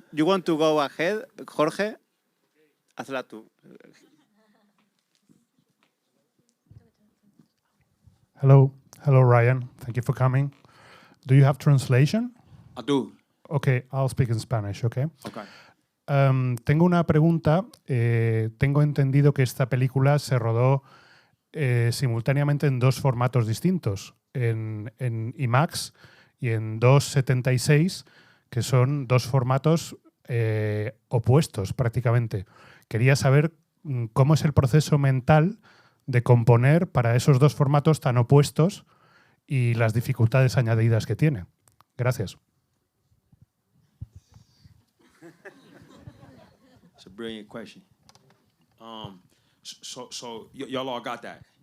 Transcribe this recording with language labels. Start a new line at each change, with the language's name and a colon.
English: You want to go ahead, Jorge?
Spanish: Hazla tú.
English: Hello, Ryan. Thank you for coming. Do you have translation? I do. Okay, I'll speak in Spanish, okay? Okay.
Spanish: Tengo una pregunta. Tengo entendido que esta película se rodó simultáneamente en dos formatos distintos, en IMAX y en 2.76, que son dos formatos opuestos prácticamente. Quería saber cómo es el proceso mental de componer para esos dos formatos tan opuestos y las dificultades añadidas que tiene. Gracias.
English: It's a brilliant question. So y'all all got that?